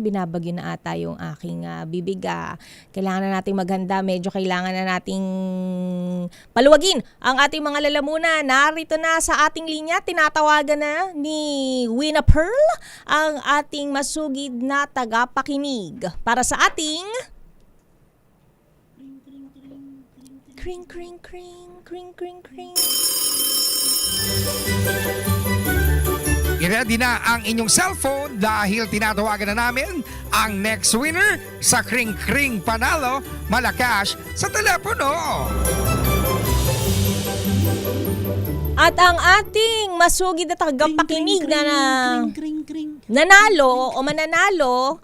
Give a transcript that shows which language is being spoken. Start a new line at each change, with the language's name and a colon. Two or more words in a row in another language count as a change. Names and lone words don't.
Filipino: Binabagyo na ata yung aking bibig. Kailangan na nating maghanda. Medyo kailangan na nating paluwagin ang ating mga lalamunan. Narito na sa ating linya, tinatawagan na ni Wina Pearl ang ating masugid na tagapakinig para sa ating kring kring kring kring kring kring. I-ready na ang inyong cellphone dahil tinatawagan na namin ang
English: next winner
Filipino: sa Kring Kring Panalo Malacash sa telepono. At ang ating masugid na tagapakinig na nanalo o mananalo